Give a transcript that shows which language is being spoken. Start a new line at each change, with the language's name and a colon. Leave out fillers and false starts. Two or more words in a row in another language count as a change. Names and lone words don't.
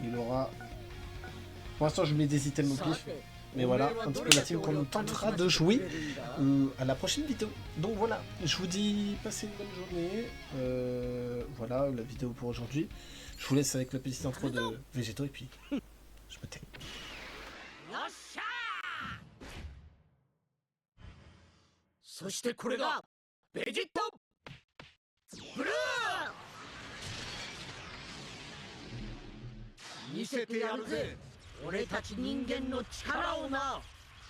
French: Pour l'instant je mets des items au pif. Mais voilà, un petit peu la team qu'on tentera de jouer à la prochaine vidéo. Donc voilà, je vous dis passez une bonne journée. Voilà la vidéo pour aujourd'hui. Je vous laisse avec la petite intro de Végéto et puis je me tais.
Japanese: よっしゃーそしてこれがベジットブルー見せてやるぜ俺たち人間の力をな